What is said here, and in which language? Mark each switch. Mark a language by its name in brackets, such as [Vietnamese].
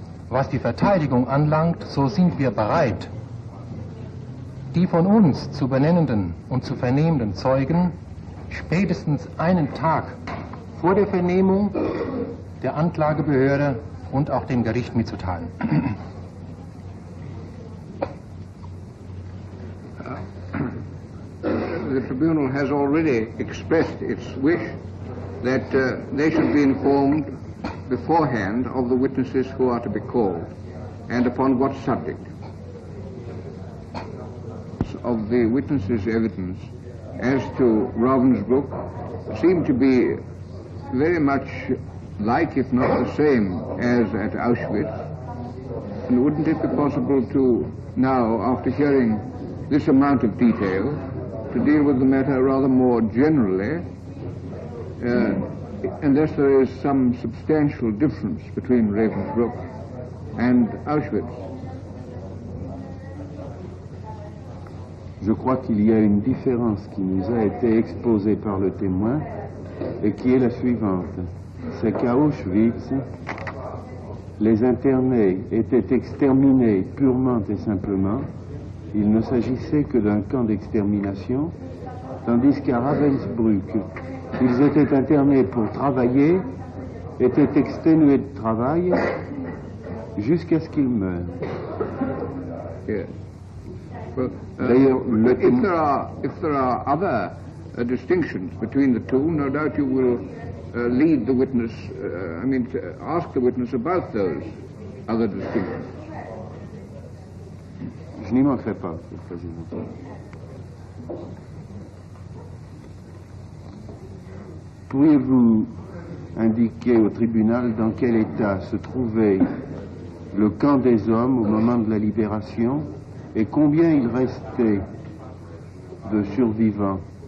[German] Was die Verteidigung anlangt, so sind wir bereit, die von uns zu benennenden und zu vernehmenden Zeugen spätestens einen Tag vor der Vernehmung der Anklagebehörde und auch dem Gericht mitzuteilen. [English] The tribunal has already expressed its wish that they should be informed beforehand of the witnesses who are to be called and upon what subject. Of the witnesses' evidence as to Ravensbrück seemed to be very much like, if not the same, as at Auschwitz. And wouldn't it be possible to now, after hearing this amount of detail, to deal with the matter rather more generally, unless there is some substantial difference between Ravensbrück and Auschwitz? [French] Je crois qu'il y a une différence qui nous a été exposée par le témoin et qui est la suivante. C'est qu'à Auschwitz, les internés étaient exterminés purement et simplement, il ne s'agissait que d'un camp d'extermination, tandis qu'à Ravensbrück, ils étaient internés pour travailler, étaient exténués de travail jusqu'à ce qu'ils meurent. [English] Yes. Well, [French] D'ailleurs, [English] if there are other distinctions between the two, no doubt you will lead the witness, ask the witness about those other distinctions. [French] Je n'y manquerai pas, Monsieur le Président. Pourriez-vous indiquer au tribunal dans quel état se trouvait le camp des hommes au moment de la libération et combien il restait de survivants?